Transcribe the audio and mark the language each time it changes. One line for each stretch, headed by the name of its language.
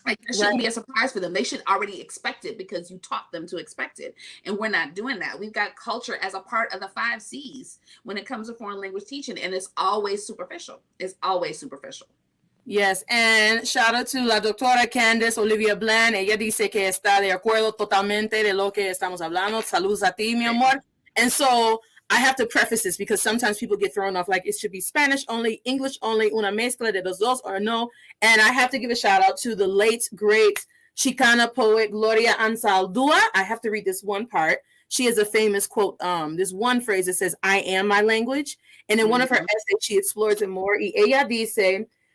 English: Like, it shouldn't be a surprise for them. They should already expect it because you taught them to expect it. And we're not doing that. We've got culture as a part of the 5 C's when it comes to foreign language teaching. And it's always superficial. It's always superficial. Yes, and shout out to
Spanish: la doctora
English: Candice Olivia Bland.
Spanish: Ella dice que está de acuerdo totalmente de lo que estamos hablando. Saludos a ti, mi amor.
English: And so I have to preface this because sometimes people get thrown off, like it should be Spanish only, English only,
Spanish: una mezcla de los dos,
English: or no. And I have to give a shout out to the late, great Chicana poet Gloria Anzaldúa. I have to read this one part. She has a famous quote, this one phrase that says, I am my language. And in one of her essays, she explores it more.
Spanish: Y ella dice,